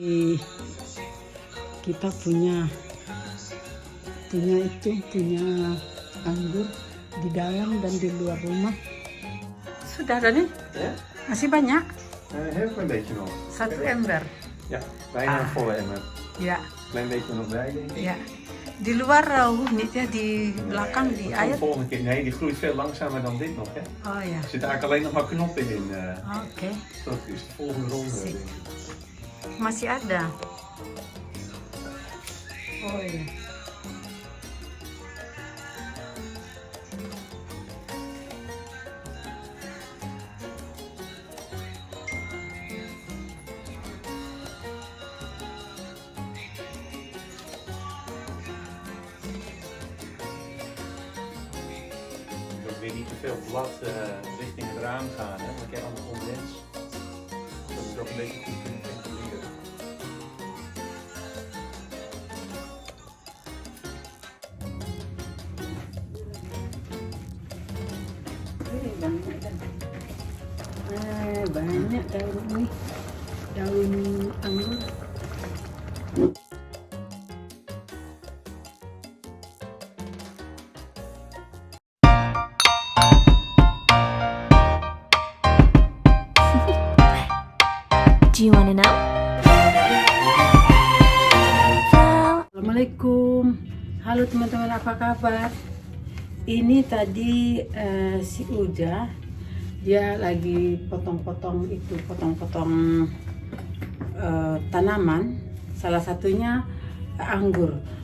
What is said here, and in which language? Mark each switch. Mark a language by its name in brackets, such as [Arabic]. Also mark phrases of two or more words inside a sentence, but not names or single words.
[Indonesian] Kita punya anggur di dalam dan di luar rumah. Sudah ada nih? [Dutch] Ja? [Indonesian] Masih banyak? [Dutch] Heel klein beetje nog. [Indonesian] 1 ember. [Dutch] Ja, bijna een volle emmer. [Indonesian] Ya, [Dutch] Klein beetje nog bij, denk ik. [Indonesian] ya. Di luar niet ya, di belakang di [Dutch] Dat [Indonesian] air. [Dutch] komt de volgende keer. Nee, die groeit veel langzamer dan dit nog, hè. [Indonesian] Oh ya. [Dutch] Er zitten eigenlijk alleen nog maar knoppen in. [Indonesian] Oke. [Dutch] Dat is de volgende ronde, [Indonesian] Sip. [Dutch] denk ik. [Indonesian] Masih ada. Oh ya. [Dutch] Dus ook weer niet te veel blad richting het raam gaan, hè. Want je hebt allemaal condens. Dat is ook een beetje goed kunnen ventileren. [Indonesian] Banyak daun ini, daun anggur. [English] Do you want to know? [Indonesian] Assalamualaikum, halo teman-teman, apa kabar? Ini tadi si Uja, dia lagi potong-potong tanaman, salah satunya anggur.